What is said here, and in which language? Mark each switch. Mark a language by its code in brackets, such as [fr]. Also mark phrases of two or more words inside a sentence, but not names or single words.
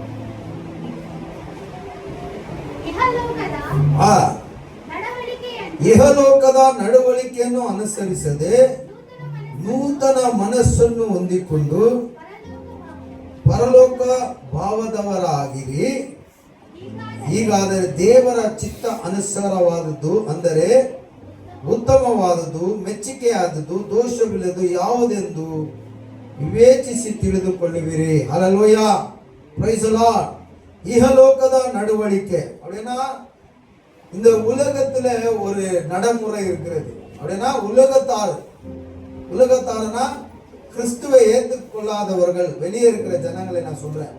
[kn] ಇಹಲೋಕದ ನಡವಳಿಕೆಯನ್ನು ಅನುಸರಿಸದೆ ನೂತನ ಮನಸ್ಸನ್ನು ಹೊಂದಿಕೊಂಡು ಪರಲೋಕ ಭಾವದವರಾಗಿರಿ. ಹೀಗಾದರೆ ದೇವರ ಚಿತ್ತ ಅನುಸಾರವಾದದ್ದು, ಅಂದರೆ ಉತ್ತಮವಾದದ್ದು, ಮೆಚ್ಚುಗೆಯಾದದ್ದು, ದೋಷವಿಲ್ಲದು ಯಾವುದೆಂದು ವಿವೇಚಿಸಿ ತಿಳಿದುಕೊಳ್ಳುವಿರಿ. [en] Hallelujah. Praise the Lord. [kn] ಇಹಲೋಕದ ನಡವಳಿಕೆ [ta] அப்படினா இந்த உலகத்துல ஒரு நடைமுறை இருக்கிறது. அப்படினா உலகத்தார்னா கிறிஸ்துவை ஏற்றுக்கொள்ளாதவர்கள், வெளியே இருக்கிற ஜனங்களை நான் சொல்றேன்.